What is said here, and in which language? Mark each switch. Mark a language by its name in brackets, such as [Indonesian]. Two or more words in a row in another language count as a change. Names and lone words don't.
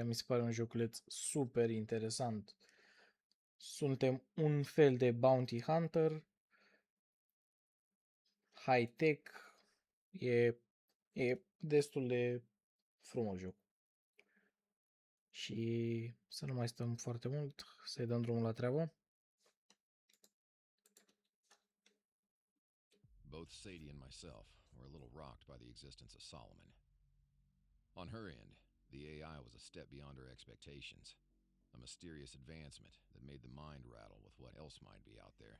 [Romanian] Mi se pare un joculeț super interesant. Suntem un fel de [English] bounty hunter, high-tech, [Romanian] e destul de frumos joc. Și să nu mai stăm foarte mult, să-i dăm drumul la treabă. [English] Both Sadie and myself were a little rocked by the existence of Solomon. On her end, the AI was a step beyond her expectations, a mysterious advancement that made the mind rattle with what else might be out there.